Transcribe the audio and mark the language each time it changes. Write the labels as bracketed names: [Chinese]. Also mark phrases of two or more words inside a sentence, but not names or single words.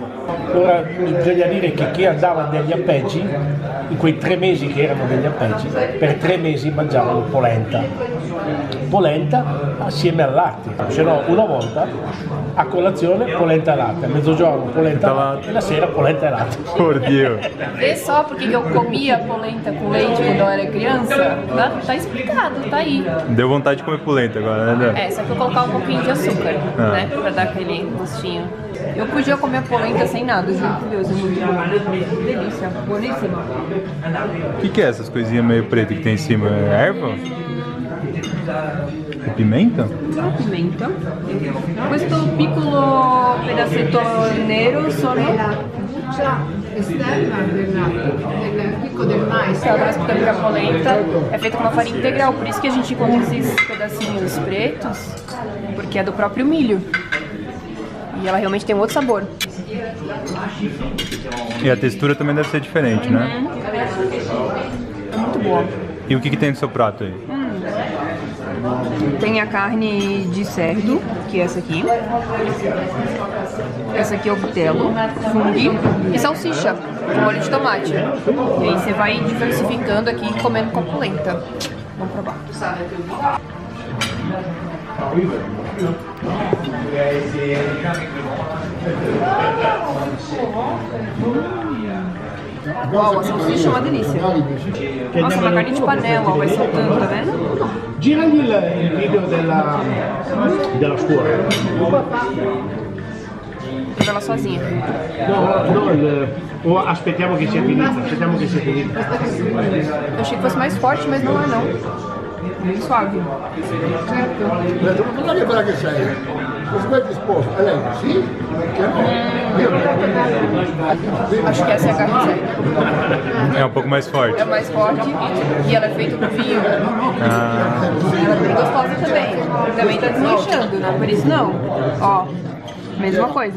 [Italian] Ora bisogna dire che chi andava degli appeggi, in quei 3 mesi che erano degli appeggi, per 3 mesi mangiavano polenta assieme al latte, se no una volta a colazione polenta e latte, a mezzogiorno polenta e latte e la sera polenta e latte. Oddio. [Portuguese] Vê só porque eu comia polenta com leite quando eu era criança? Tá explicado, tá aí. Deu vontade de comer polenta agora, né, Dan? É, só que eu colocar um pouquinho de açúcar, né? Pra dar aquele gostinho. Eu podia comer polenta sem nada, juro por Deus, é muito bom. Delícia, buonissima. O que é essas coisinhas meio pretas que tem em cima? É erva? É pimenta? No pimenta. [Italian] Questo piccolo pezzetto nero sono Già esterna del picco del mais. [Portuguese] ela traz porque a polenta é feita com uma farinha integral, por isso que a gente encontra esses pedacinhos pretos, porque é do próprio milho. E ela realmente tem um outro sabor. E a textura também deve ser diferente, né? É muito boa. E o que tem no seu prato aí? Tem a carne de cerdo, que é essa aqui. Essa aqui é o [Italian] vitello, funghi [Portuguese] e salsicha, com molho de tomate. E aí você vai diversificando aqui e comendo com a polenta. Vamos provar. Uau, a salsicha é uma delícia. Nossa, uma carne de panela, ó, vai soltando, tá vendo? [Italian] Giragli il video della scuola. [Portuguese] Ela sozinha. [Italian] O aspettiamo che sia finita, [Portuguese] Eu achei que fosse mais forte, mas não é não. Bem suave. [Italian] Non è quella che sei. Come è disposto? È lei? Sì? [Portuguese] Acho que essa é a carne de cerdo. É um pouco mais forte. É mais forte e ela é feita com vinho. Ela é bem gostosa também. Também tá desmanchando, não é por isso não. Ó, mesma coisa.